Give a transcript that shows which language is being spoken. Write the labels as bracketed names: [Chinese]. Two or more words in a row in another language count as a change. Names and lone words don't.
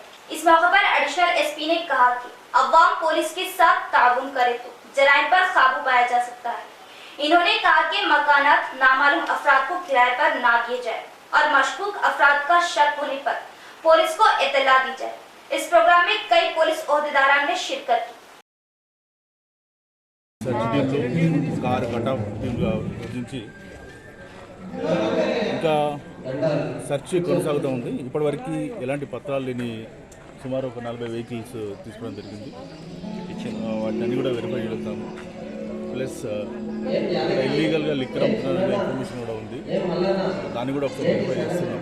[Urdu] اس موقع پر [English] additional SP [Urdu] نے کہا کہ عوام پولیس کے ساتھ تعاون کرے تو جرائم پر قابو پایا جا سکتا ہے۔ انہوں نے کہا کہ مکانات نامعلوم افراد کو کرائے پر نہ دیے جائے اور مشکوک افراد کا شک ہونے پر پولیس کو اطلاع دی جائے۔ اس پروگرام میں کئی پولیس عہدیداران نے شرکت کی۔ [Telugu] టీంలు కారు [English] cutoff team [Telugu] విభజించి ఇంకా సెర్చ్ కొనసాగుతూ ఉంది. ఇప్పటివరకు ఎలాంటి పత్రాలు లేని సుమారు ఒక 40 వెహికల్స్ తీసుకోవడం జరిగింది. వాటిని అన్ని కూడా వెరిఫై చేస్తాము. [English] plus illegally [Telugu] లిక్కర్ అమ్ముతున్న ఇన్ఫర్మేషన్ కూడా ఉంది, దాన్ని కూడా ఒకసారి వెరిఫై చేస్తున్నాము.